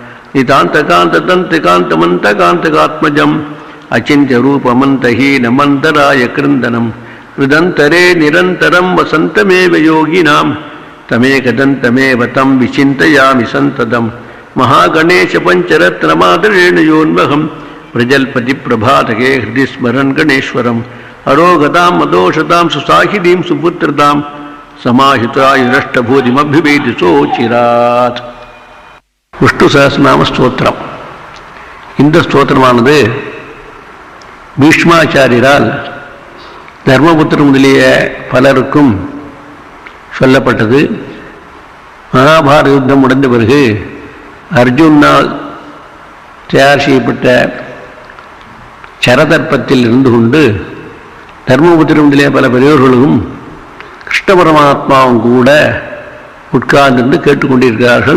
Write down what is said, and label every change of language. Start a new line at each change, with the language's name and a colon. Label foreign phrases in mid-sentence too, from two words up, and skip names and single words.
Sanskrit: नितान्तकान्तदन्तिकान्तमन्तकान्तकात्मजम् अचिन्त्यरूपमन्तहीनमन्तराय कृन्दनं हृदन्तरे निरन्तरं वसन्तमेव योगिनां तमेकदन्तमेव तं विचिन्तयामि सन्ततं महागणेशपञ्चरत्नमादरेण योन्वहं प्रजल्पतिप्रभातके हृदि स्मरन् गणेश्वरम् अरोगतां मदोषतां सुसाहिदीं सुपुत्रतां समाहितायुरष्टभूतिमभ्युपेति सोचिरात्.
Tamil: விஷ்ணு சஹஸ்ரநாம ஸ்தோத்திரம். இந்த ஸ்தோத்திரமானது பீஷ்மாச்சாரியரால் தர்மபுத்திரர் முதலிய பலருக்கும் சொல்லப்பட்டது. மகாபாரத யுத்தம் முடிந்த பிறகு அர்ஜுனால் தயார் செய்யப்பட்ட சரதர்ப்பத்தில் இருந்து கொண்டு தர்மபுத்திரர் முதலிய பல பெரியோர்களும் கிருஷ்ண பரமாத்மாவும் கூட உட்கார்ந்து கேட்டுக்கொண்டிருக்கிறார்கள்.